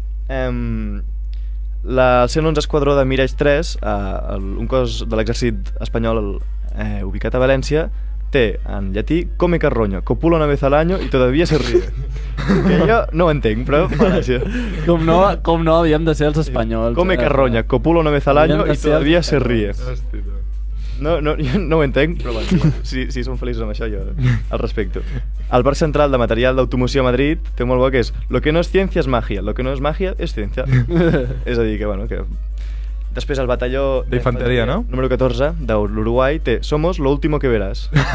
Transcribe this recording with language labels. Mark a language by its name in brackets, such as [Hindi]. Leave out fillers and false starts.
[Catalan] El 111 Esquadró de Mirage 3, un cos de l'exèrcit espanyol ubicat a València, té en llatí [Spanish] come carroña, copula una vez al año y todavía se ríe. [Catalan] Que jo no ho entenc, però fa gràcia. Com no havíem de ser els espanyols. [Spanish] Come carroña, copula una vez al año y todavía se ríe. [Catalan] No, jo no ho entenc, però bueno, si som feliços amb això, jo al respecte. El Parc Central de Material d'Automoció a Madrid té molt bo que és [Spanish] lo que no es ciencia [Catalan] es magia, lo que no es magia es ciencia. És a dir, que bueno, que... Després el batalló d'infanteria, no? Número 14 de l'Uruguai té [Spanish] Somos lo último que verás.